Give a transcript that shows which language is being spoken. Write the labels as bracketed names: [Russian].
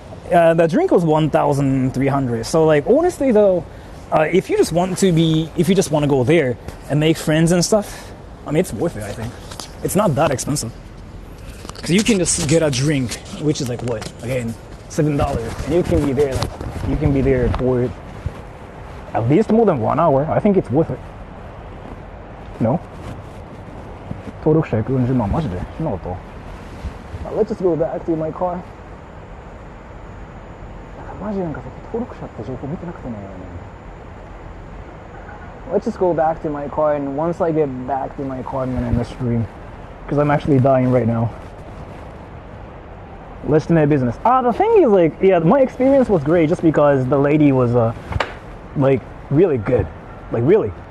[English] The drink was 1,300. So like honestly though, if you just want to go there and make friends and stuff, I mean it's worth it. I think it's not that expensive because you can just get a drink, which is like what again. $7, and you can be there for at least more than 1 hour. I think it's worth it. No? [Japanese] 登録者140万マジで知らなかった。 [English] Let's just go back to my car. [Japanese] マジなんか登録者って情報見てなくてね。 [English] Let's just go back to my car, and once I get back to my car, I'm gonna end the stream because I'm actually dying right now. Let's do my business. The thing is, like, yeah, my experience was great just because the lady was, like, really good. Like, really.